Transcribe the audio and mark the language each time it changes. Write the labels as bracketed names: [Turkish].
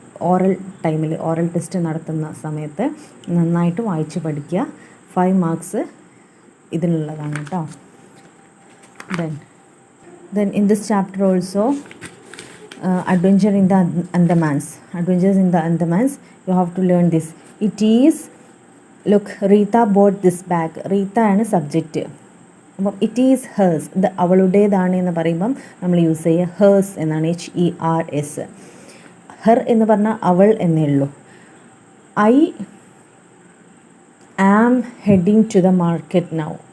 [Malayalam] Oral ടൈമിൽ, oral test നടത്തുന്ന സമയത്ത് നന്നായിട്ട് വായിച്ച് പഠിക്കുക. 5 മാർക്സ് ഇതിനുള്ളതാണ് കേട്ടോ. [English] Then in this chapter also adventures in the Andamans. You have to learn this. It is, look, Rita bought this bag. Rita [Malayalam] ആണ് [English] Subject. [Malayalam] അപ്പം [English] it is hers, [Malayalam] ഇത് അവളുടേതാണ് എന്ന് പറയുമ്പം നമ്മൾ യൂസ് ചെയ്യുക ഹേഴ്സ് എന്നാണ്, HERS. ഹെർ എന്ന് പറഞ്ഞാൽ അവൾ എന്നേ ഉള്ളൂ. [English] I am heading to the market now.